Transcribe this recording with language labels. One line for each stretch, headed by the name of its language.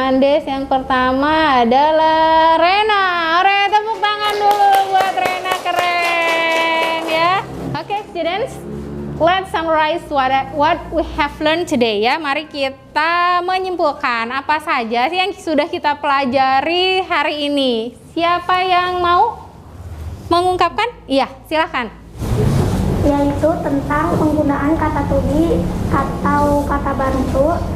Indonesian: Andes, yang pertama adalah Rena. Oke, tepuk tangan dulu buat Rena, keren ya.
English: Oke, students, let's summarize what we have learned today
Indonesian: ya. Mari kita menyimpulkan apa saja sih yang sudah kita pelajari hari ini. Siapa yang mau mengungkapkan? Iya, silakan. Yaitu tentang penggunaan kata to be atau kata bantu.